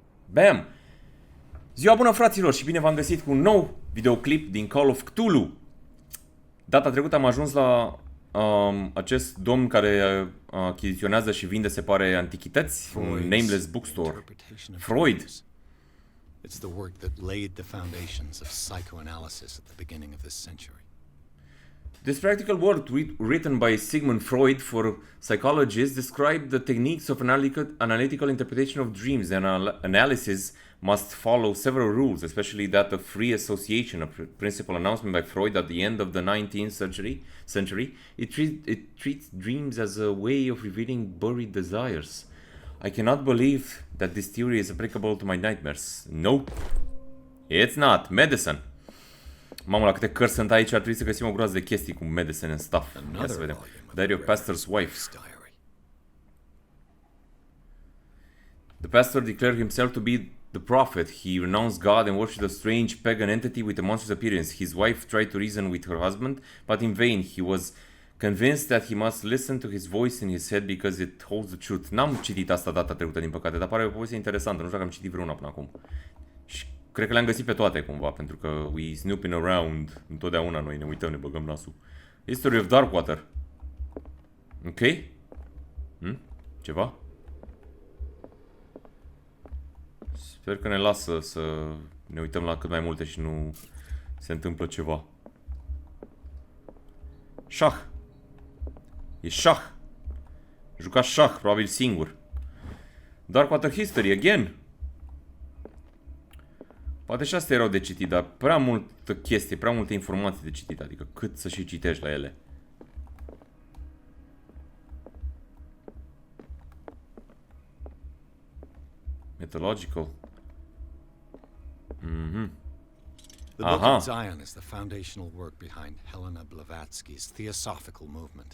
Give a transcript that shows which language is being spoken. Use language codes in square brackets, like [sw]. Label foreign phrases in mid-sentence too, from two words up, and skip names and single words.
[ro] Bam! Ziua bună, fraților, și bine v-am găsit cu un nou videoclip din Call of Cthulhu. Data trecută am ajuns la acest domn care achiziționează și vinde, se pare, antichități, un [en] nameless bookstore. Freud. It's the work that laid the foundations of psychoanalysis at the beginning of this century. This practical work written by Sigmund Freud for psychologists described the techniques of analytical interpretation of dreams, and analysis must follow several rules, especially that of free association, a principle announcement by Freud at the end of the 19th century. It treats dreams as a way of revealing buried desires. I cannot believe that this theory is applicable to my nightmares. Nope, it's not. Medicine. [ro] Mamă, la câte cărți sunt aici, ar trebui să găsim o groază de chestii cu [en] medicine and stuff. [ro] Ia să vedem. [en] Diary of Pastor's Wife. The pastor declared himself to be the prophet. He renounced God and worshipped a strange pagan entity with a monstrous appearance. His wife tried to reason with her husband, but in vain. He was convinced that he must listen to his voice in his head because it holds the truth. [ro] N-am citit asta data trecută, din păcate, dar pare o poveste interesantă. Nu știu dacă am citit vreuna până acum. Și cred că le-am găsit pe toate cumva, pentru că [en] we snooping around, [ro] întotdeauna noi ne uităm, ne băgăm nasul. History of Darkwater. Ok? Ceva? Sper că ne lasă să ne uităm la cât mai multe și nu se întâmplă ceva. Șah. E șah. Juca șah, probabil singur. Darkwater History, again. Poate și astea erau de citit, dar prea multă chestie, prea multe informații de citit, adică cât să și citești la ele. [en] Mythological. The Book of Zion is the foundational work behind Helena Blavatsky's theosophical movement.